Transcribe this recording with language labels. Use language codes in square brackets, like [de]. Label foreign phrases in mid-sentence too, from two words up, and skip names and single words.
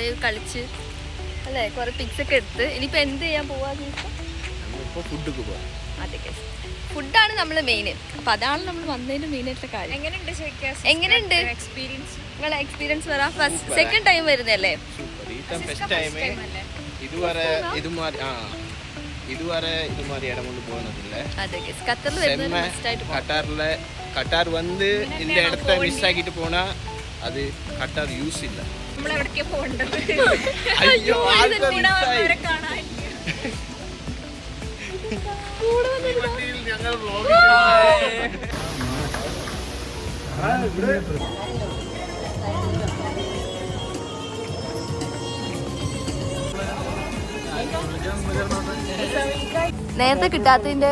[ml] കളിച്ച് അല്ലേ, കുറെ പിക്സ് ഒക്കെ എടുത്ത് ഇനിയിപ്പോൾ എന്ത് ചെയ്യാൻ പോവാന്ന് ചോദിച്ചാൽ അതെ ഗൈസ്, ഫുഡാണ് നമ്മൾ മെയിൻ. അപ്പം അതാണ് നമ്മൾ വന്നതിൻ്റെ മെയിനായിട്ടുള്ള കാര്യം. എങ്ങനെയുണ്ട് നിങ്ങളെ എക്സ്പീരിയൻസ് പറ? [en] first second time [ml] വരുന്നല്ലേ? [ta] இதுவரை இது மாதிரி இடம் கொண்டு போனதில்லை. [ml] അതെ ഗൈസ്, ഖത്തറിൽ വരുന്നത് ഫസ്റ്റ് ആയിട്ട് [ta] கட்டார் வந்து இந்த இடத்த மிஸ் ஆகிட்டு போனா அது கட்டார் யூஸ் இல்லை. ஐயோ, [ml] ഞങ്ങൾ നേരത്തെ കിട്ടാത്തതിന്റെ